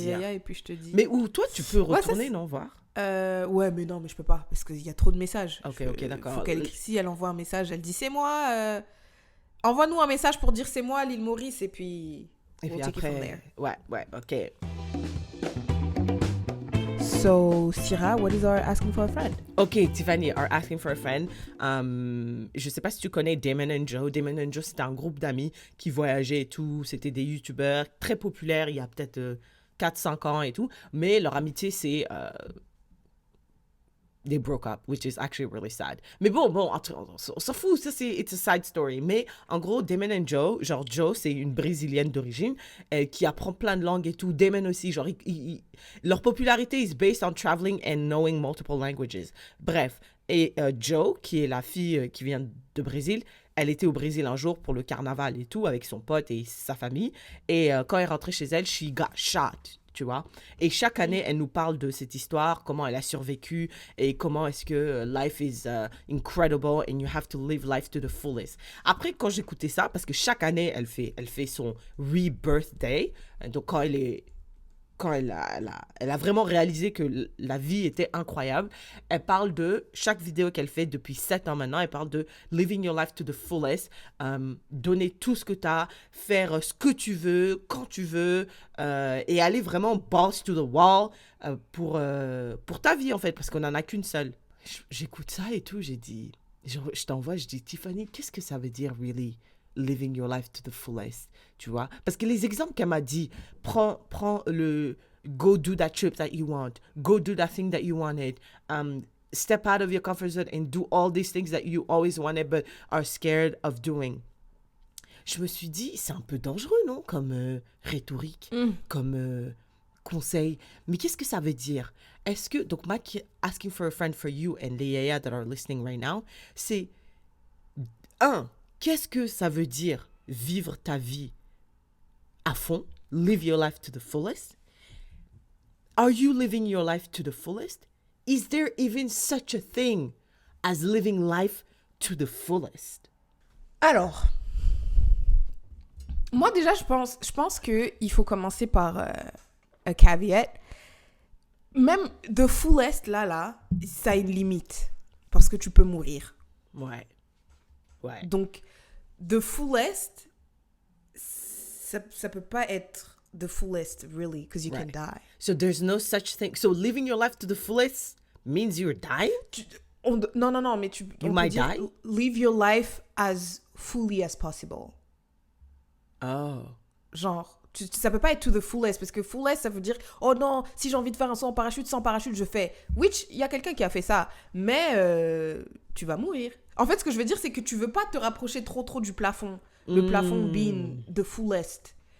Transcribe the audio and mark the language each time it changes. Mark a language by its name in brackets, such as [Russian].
[French] Sur les yaya, et puis je te dis. Mais où, toi, tu peux retourner, non, voir? Ouais, mais non, mais je peux pas, parce qu'il y a trop de messages. Ok, d'accord. Faut qu'elle écrit, si elle envoie un message, elle dit c'est moi. Envoie-nous un message pour dire c'est moi, l'île Maurice, et puis après, ouais, ok. [English] So, Syrah, what is our asking for a friend? Ok, Tiffany, our asking for a friend. [French] Je sais pas si tu connais Damon and Joe. Damon and Joe, c'était un groupe d'amis qui voyageaient et tout. C'était des youtubeurs très populaires il y a peut-être 4-5 ans et tout. Mais leur amitié, c'est... [English] they broke up, which is actually really sad. [French] Mais bon, on s'en fout, ça [English] it's a side story. [French] Mais en gros, Damon and Joe, genre Joe, c'est une Brésilienne d'origine qui apprend plein de langues et tout. Damon aussi, genre, leur popularité [English] is based on traveling and knowing multiple languages. [French] Bref, et Joe, qui est la fille qui vient de Brésil, elle était au Brésil un jour pour le carnaval et tout, avec son pote et sa famille. Et quand elle est rentrée chez elle, [English] she got shot. [French] Tu vois? Et chaque année, elle nous parle de cette histoire, comment elle a survécu et comment est-ce que [English] life is incredible and you have to live life to the fullest. [French] Après, quand j'écoutais ça, parce que chaque année, elle fait son rebirth day, donc quand elle est quand elle a vraiment réalisé que la vie était incroyable, elle parle de chaque vidéo qu'elle fait depuis 7 ans maintenant, elle parle de [English] living your life to the fullest, [French] donner tout ce que tu as, faire ce que tu veux, quand tu veux, et aller vraiment [English] balls to the wall [French] pour ta vie en fait, parce qu'on n'en a qu'une seule. J'écoute ça et tout, j'ai dit, je t'envoie, je dis, Tiffany, qu'est-ce que ça veut dire, really? [English] Living your life to the fullest, [French] tu vois. Parce que les exemples qu'elle m'a dit, prends le [English] go do that trip that you want, go do that thing that you wanted, step out of your comfort zone and do all these things that you always wanted but are scared of doing. [French] Je me suis dit, c'est un peu dangereux, non? Comme rhétorique, comme conseil. Mais qu'est-ce que ça veut dire? Est-ce que, donc, [English] asking for a friend for you and the yaya that are listening right now, [French] c'est qu'est-ce que ça veut dire vivre ta vie à fond? [English] Live your life to the fullest? Are you living your life to the fullest? Is there even such a thing as living life to the fullest? [French] Alors, moi déjà, je pense qu'il faut commencer par un caveat. Même [English] the fullest, [French] là, ça a une limite. Parce que tu peux mourir. Ouais. [English] Donc, the fullest, [French] ça peut pas être [English] the fullest, really, because you can die. So there's no such thing. So living your life to the fullest means you're dying? [French] Non, mais [English] You might die? Live your life as fully as possible. Oh. [French] Genre, ça peut pas être [English] to the fullest, [French] parce que fullest, ça veut dire, oh non, si j'ai envie de faire un saut en parachute, sans parachute, je fais. Which, il y a quelqu'un qui a fait ça, mais tu vas mourir. En fait, ce que je veux dire, c'est que tu veux pas te rapprocher trop du plafond. Le plafond [English] being the fullest.